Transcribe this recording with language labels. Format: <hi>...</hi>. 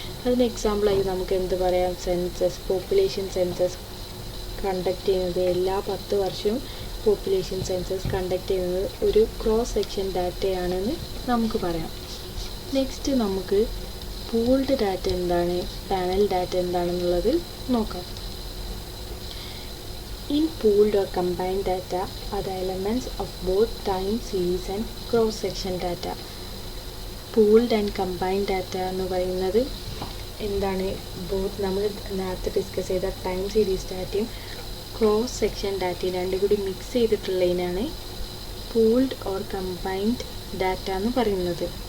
<ml>അതിന് എക്സാമ്പിളായി നമുക്ക് എന്ത് പറയാം, സെൻസസ്, പോപ്പുലേഷൻ സെൻസസ് കണ്ടക്ട് ചെയ്യുന്നത് എല്ലാ 10 വർഷവും പോപ്പുലേഷൻ സെൻസസ് കണ്ടക്ട് ചെയ്യുന്നത് ഒരു ക്രോസ് സെക്ഷൻ ഡാറ്റയാണെന്ന് നമുക്ക് പറയാം. നെക്സ്റ്റ് നമുക്ക് പൂൾഡ് ഡാറ്റ എന്താണ്, പാനൽ ഡാറ്റ എന്താണെന്നുള്ളത് നോക്കാം.</ml> <en>In pooled or combined data are the elements of both time series and cross section data. Pooled and combined data</en> <ml>എന്ന് പറയുന്നത് എന്താണ്, ബോത്ത് നമ്മൾ നേരത്തെ ഡിസ്കസ് ചെയ്ത ടൈം സീരീസ് ഡാറ്റയും ക്രോസ് സെക്ഷൻ ഡാറ്റയും രണ്ടും കൂടി mix ചെയ്തിട്ടുള്ളതിനാണ് pooled or combined data എന്ന് പറയുന്നത്.</ml>